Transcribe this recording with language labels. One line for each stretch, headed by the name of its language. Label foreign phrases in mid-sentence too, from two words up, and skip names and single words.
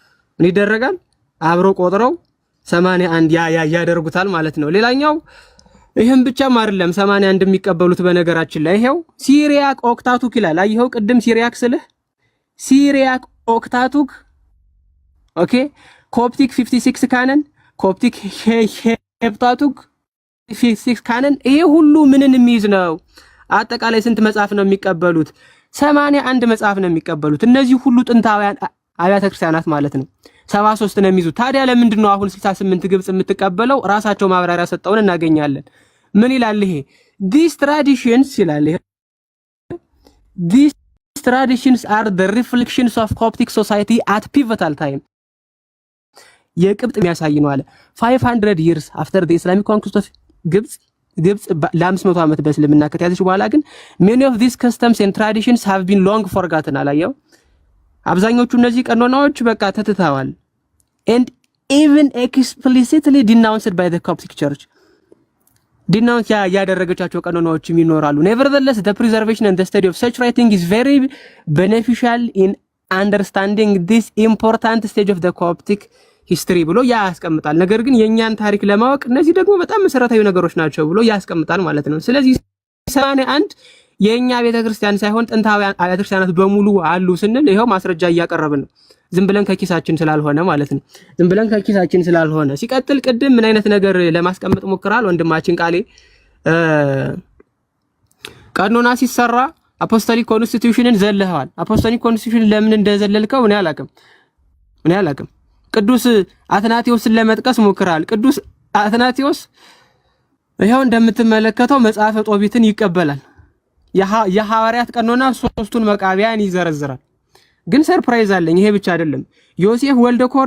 Amharic: አብረው ቆጥረው 81 ያደርጉታል ማለት ነው። ሌላኛው ይሄን ብቻም አይደለም 81 የሚቀበሉት በነገራችን ላይ ይሄው ሲሪያክ ኦክታቱክ ይላል። አይሄው ቅድም ሲሪያክ ስልህ ሲሪያክ ኦክታቱክ ኦኬ፣ ኮፕቲክ 56 ካነን፣ ኮፕቲክ ሄፕታቱክ 56 ካነን። ይሄ ሁሉ ምንን የሚይዝ ነው? አጠቃላይ ስንት መጽሐፍ ነው የሚቀበሉት? 81 መጽሐፍ ነው የሚቀበሉት። እነዚህ ሁሉ ጥንታውያን አብያተ ክርስቲያናት ማለት ነው 73 ነው የሚይዙት። ታዲያ ለምንድን ነው አሁን 68 ግብጽ የምትቀበለው? ራሳቸው ማብራሪያ ሰጠውን እናገኛለን። ምን ይላል ይሄ?
English: these traditions
Amharic: ይላል ይሄ
English: these traditions are the reflections of Coptic society at pivotal time
Amharic: የቅብጥ የሚያሳይ ነው አለ
English: 500 years after the Islamic conquest of
Amharic: ግብጽ ለ500 ዓመት በእስልምና ከተያዘች በኋላ ግን
English: many of these customs and traditions have been long forgotten
Amharic: አላየው። አብዛኞቹ እነዚህ ቀኖናዎች በቃ ተትተዋል
English: and even explicitly denounced by the Coptic Church
Amharic: denounce ያደረገቻቸው ቀኖናዎችም ይኖራሉ።
English: nevertheless the preservation and the study of such writing is very beneficial in understanding this important stage of the Coptic history
Amharic: ብሎ ያስቀምጣል። ነገር ግን የኛን ታሪክ ለማወቅ እነዚህ ደግሞ በጣም መሰረታዊ ነገሮች ናቸው ብሎ ያስቀምጣል ማለት ነው። ስለዚህ 81 የኛ ቤተክርስቲያን ሳይሆን ጥንታውያን አብያተ ክርስቲያናት በሙሉ አሉ ስንል ይሄው ማስረጃ እያቀረብን ነው። ዝም ብለን ከኪሳችን ስላልሆነ ማለት ነው። ሲቀጥል ቅድም ምን አይነት ነገር ለማስቀመጥ ሞክራል ወንድማችን ቃሌ ቀኖና ሲሰራ አፖስቶሊክ ኮንስቲቱሽንን ዘለህዋል። አፖስቶሊክ ኮንስቲቱሽን ለምን እንደዘለልከው እኔ አላቅም። ቅዱስ አትናቴዎስን ለመጥቀስ ሞክራል። ቅዱስ አትናቴዎስ ይሄው እንደምትመለከተው መጽሐፈ ጦቢትን ይቀበላል። የሐዋርያት ቀኖና 3ቱን መቃቢያን ይዘረዝራል። ግን ሰርፕራይዝ አለኝ። ይሄ ብቻ አይደለም። ዮሴፍ ወልደ